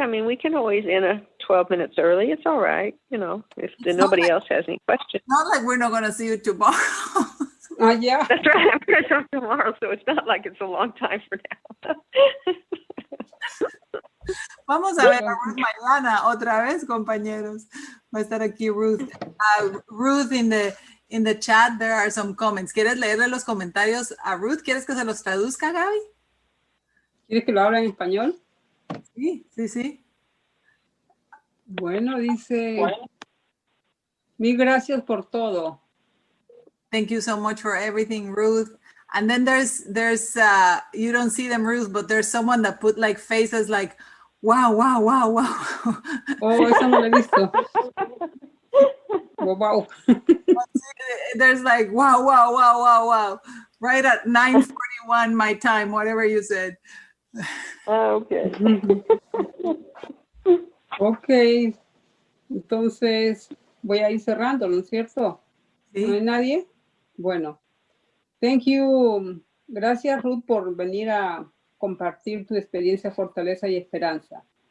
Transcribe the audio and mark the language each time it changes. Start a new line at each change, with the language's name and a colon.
English: I mean, we can always end 12 minutes early. It's all right, you know, if nobody else has any questions. Not like we're not going to see you tomorrow. Yeah. That's right. I'm going to talk tomorrow, so it's not like it's a long time for now.
Spanish: Vamos a ver a Ruth mañana otra vez, compañeros. Va a estar aquí Ruth.
English: Ruth, in the chat, there are some comments.
Spanish: ¿Quieres leerle los comentarios a Ruth? ¿Quieres que se los traduzca, Gaby? ¿Quieres que lo hable en español? Sí. Bueno, dice, mil gracias por todo.
English: Thank you so much for everything, Ruth. And then there's you don't see them, Ruth, but there's someone that put like faces like, wow, wow, wow, wow.
Spanish: Oh, eso no lo he visto. Wow.
English: There's like, wow, wow, wow, wow, wow. Right at 9:41 my time, whatever you said. Okay.
Spanish: Ok, entonces voy a ir cerrando, ¿no es cierto? Sí. ¿No hay nadie? Bueno,
English: thank you.
Spanish: Gracias, Ruth, por venir a compartir tu experiencia, fortaleza y esperanza.